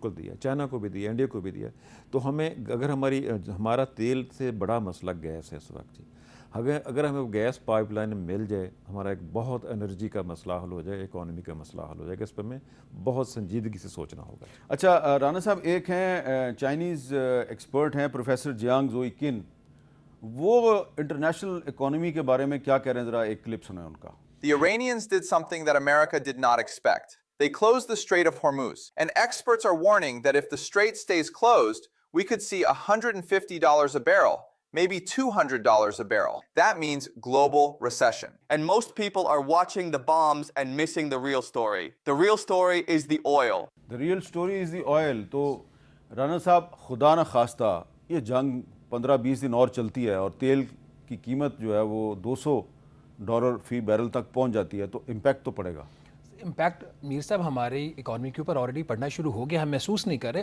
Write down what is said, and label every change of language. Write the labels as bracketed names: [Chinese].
[Urdu] بالکل دیا, چائنا کو بھی دیا, انڈیا کو بھی دیا. تو ہمیں اگر ہمارا تیل سے بڑا مسئلہ گیس ہے اس وقت, جی اگر ہمیں گیس پائپ لائن مل جائے, ہمارا ایک بہت انرجی کا مسئلہ حل ہو جائے, اکانومی کا مسئلہ حل ہو جائے گا. اس پہ ہمیں بہت سنجیدگی سے سوچنا ہوگا. اچھا رانا صاحب, ایک ہیں چائنیز ایکسپرٹ ہیں پروفیسر جیانگ زوئی کن, وہ انٹرنیشنل اکانومی کے بارے میں کیا کہہ رہے ہیں, ذرا ایک کلپ سنیں ان کا. [English] The Iranians did something that America did not expect. They closed the Strait of Hormuz. And experts are warning that if the strait stays closed, we could see $150 a barrel, maybe $200 a barrel. That means global recession. And most people are watching the bombs and missing the real story. The real story is the oil. The real story is the oil. [Urdu] تو رانا صاحب خدا نہ خواستہ یہ جنگ 15-20 دن اور چلتی ہے اور تیل کی قیمت جو ہے وہ $200 فی بیرل تک پہنچ جاتی ہے, تو امپیکٹ تو پڑے گا. امپیکٹ میر صاحب ہماری اکانومی کے اوپر آلریڈی پڑنا شروع ہو گیا, ہم محسوس نہیں کر رہے.